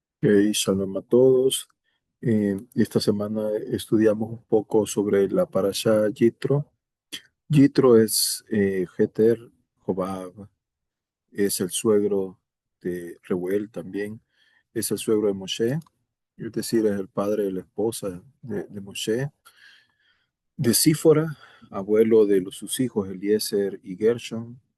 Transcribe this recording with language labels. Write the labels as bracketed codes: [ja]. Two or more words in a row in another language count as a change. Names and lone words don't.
[es] Shalom a todos. Esta semana estudiamos un poco sobre la parasha Yitro. Yitro es Jeter Jobab, es el suegro de Reuel también, es el suegro de Moshe, es decir, es el padre de la esposa de Moshe, de Sífora, abuelo de sus hijos Eliezer y Gershon.